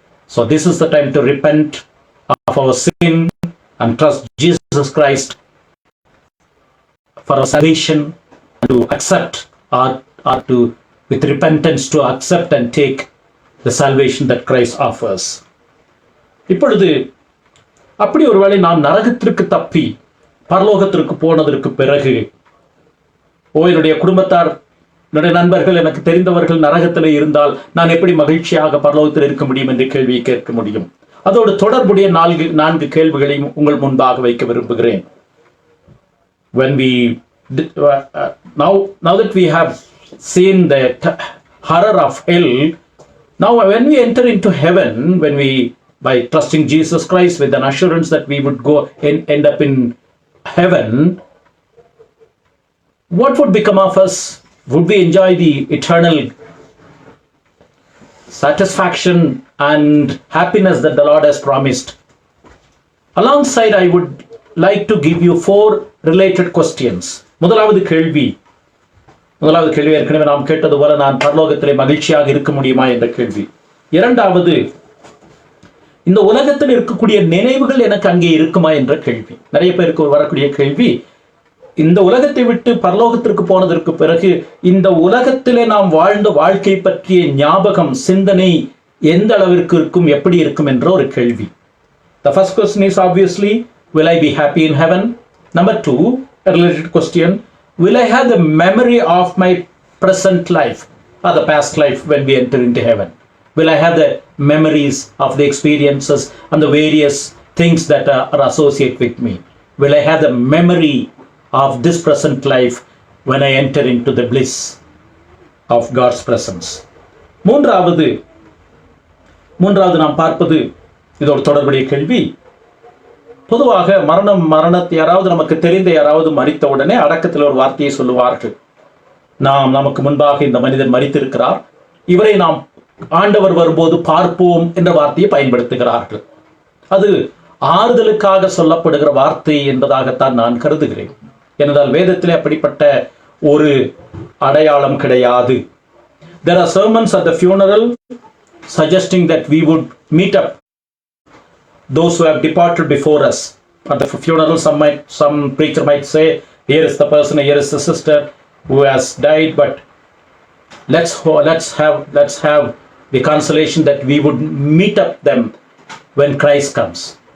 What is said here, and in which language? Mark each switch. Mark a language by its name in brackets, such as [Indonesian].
[English] So this is the time to repent of our sin and trust Jesus Christ for our salvation, and to accept or to with repentance to accept and take the salvation that Christ offers. [Tamil] இப்பொழுது அப்படி ஒருவேளை நாம் நரகத்திற்கு தப்பி பரலோகத்திற்கு போனதற்கு பிறகு, என்னுடைய குடும்பத்தார், என்னுடைய நண்பர்கள், எனக்கு தெரிந்தவர்கள் நரகத்தில் இருந்தால் நான் எப்படி மகிழ்ச்சியாக பரலோகத்தில் இருக்க முடியும் என்று கேள்வியை கேட்க முடியும். அதோடு தொடர்புடைய 4 கேள்விகளையும் உங்கள் முன்பாக வைக்க விரும்புகிறேன். [English] When we now that we have seen the horror of hell, now when we enter into heaven, when we, by trusting Jesus Christ with an assurance that we would go and end up in heaven, what would become of us? Would we enjoy the eternal satisfaction and happiness that the Lord has promised? Alongside, I would like to give you 4 related questions. [Tamil] முதலாவது கேள்வி ஏற்கனவே நாம் கேட்டது போல, நான் பரலோகத்திலே மகிழ்ச்சியாக இருக்க முடியுமா என்ற கேள்வி. இரண்டாவது, இந்த உலகத்தில் இருக்கக்கூடிய நினைவுகள் எனக்கு அங்கே இருக்குமா என்ற கேள்வி. நிறைய பேருக்கு வரக்கூடிய கேள்வி, இந்த உலகத்தை விட்டு பரலோகத்திற்கு போனதற்கு பிறகு இந்த உலகத்திலே நாம் வாழ்ந்த வாழ்க்கை பற்றிய ஞாபகம், சிந்தனை எந்த அளவிற்கு இருக்கும், எப்படி இருக்கும் என்ற ஒரு கேள்வி. [English] The first question is obviously, will I be happy in heaven? Number 2, a related question, will I have the memory of my present life or the past life when we enter into heaven? Will I have the memories of the experiences and the various things that are associated with me? Will I have the memory of this present life when I enter into the bliss of God's presence? [Tamil] மூன்றாவது நாம் பார்ப்பது, இதோடு தொடர்புடைய கேள்வி, பொதுவாக மரணத்தை யாராவது நமக்கு தெரிந்த யாராவது மரித்த உடனே அடக்கத்தில் ஒரு வார்த்தையை சொல்லுவார்கள். நமக்கு முன்பாக இந்த மனிதன் மரித்திருக்கிறார், இவரை நாம் ஆண்டவர் வரும்போது பார்ப்போம் என்ற வார்த்தையை பயன்படுத்துகிறார்கள். அது ஆறுதலுக்காக சொல்லப்படுகிற வார்த்தை என்பதாகத்தான் நான் கருதுகிறேன். ஏனென்றால் வேதத்திலே அப்படிப்பட்ட ஒரு அடையாளம் கிடையாது. [English] There are sermons at the funeral suggesting that we would meet up those who have departed before us. At the funeral, some preacher might say, here is the person, here is the sister who has died, but let's have the consolation that we would meet up them when Christ comes.